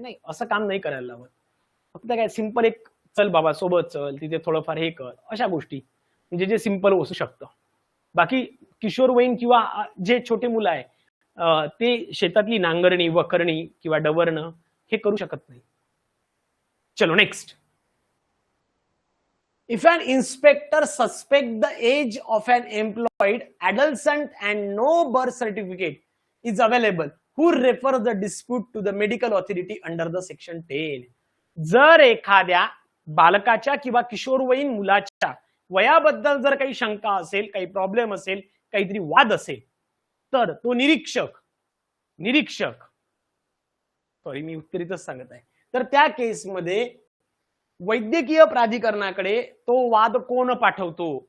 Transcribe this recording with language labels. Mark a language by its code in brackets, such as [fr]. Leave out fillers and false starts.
[mr] नाही, असं काम नाही करायला लावत. फक्त काय सिंपल एक चल बाबा सोबत चल, तिथे थोडंफार हे कर, अशा गोष्टी म्हणजे जे सिंपल असू शकतं. बाकी किशोरवयीन किंवा जे छोटे मुलं आहे ते शेतातली नांगरणी, वखरणी किंवा डवरणं हे करू शकत नाही. चलो next. [en] If an inspector suspects the age of an employed adolescent and no birth certificate is available, who refers the dispute to the medical authority under the section 10? [mr] जर एखाद्या बालकाच्या किंवा किशोरवयीन मुलाच्या वयाबद्दल जर काही शंका असेल, काही प्रॉब्लेम असेल, काहीतरी वाद असेल, तर तो निरीक्षक सॉरी मी उत्तरीतच सांगत आहे, तर त्या केसमध्ये वैद्यकीय प्राधिकरणाकडे तो वाद कोण पाठवतो?